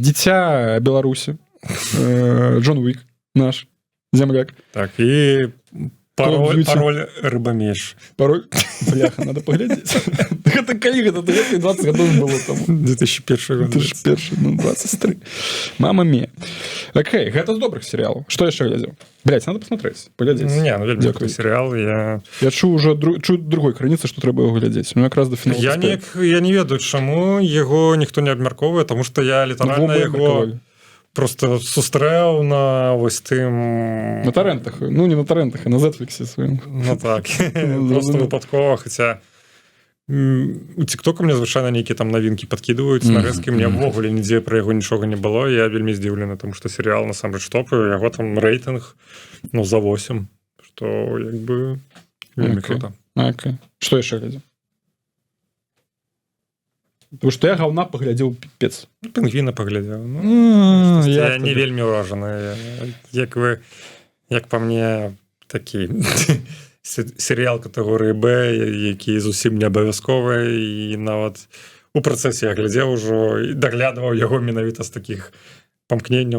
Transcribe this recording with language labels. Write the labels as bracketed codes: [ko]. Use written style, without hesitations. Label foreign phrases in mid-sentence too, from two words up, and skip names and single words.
[be] Дзіця Беларусі. Джон Уік, наш земляк. Так, і пароль рыбамеш. [ru] Пароль? Бляха, надо поглядеть. [be] Это калі гэта 20 гадоў было там. 2001 год. 2001, ну, 23. [it] Mamma mia. [be] Окей, гэта з добрых сериалаў. Што яшчэ глядзеў? [ru] Блядь, надо посмотреть. Поглядеть. [be] Не, ну, вельмі добрый сериал. Я чую [ru] уже другой [be] крыніцы, што трэба яго глядзець. Ну, якраз до фіналу. Я не ведаю, чаму яго ніхто не абмяркоўвае, тому што я літаральна яго... Просто сустрэў на вось тым... [ru] На торрентах. [be] Ну, не на торрентах, а на Зетфліксе сваім. Ну, так. Просто выпадкова, хаця у TikTok мне звычайна нейкія там навінкі падкідваюць, нарэзкі, мне ўвогуле нідзе пра яго нічога не было. Я вельмі здзіўлены, тому што серыял насамрэч топы, яго там рэйтынг, ну, за 8, што, як бы, вельмі круто. Окей. Што яшчэ глядзеў? [ru] Потому что я говна поглядзеў піпец. [be] Пінгвіна паглядзеў. Ну, я не вельмі ўражаны. Як па мне, такі серыял катэгорыі Б, які зусім не абавязковы, і нават у працэсе я глядзеў ужо і даглядваў яго менавіта з такіх памкненняў.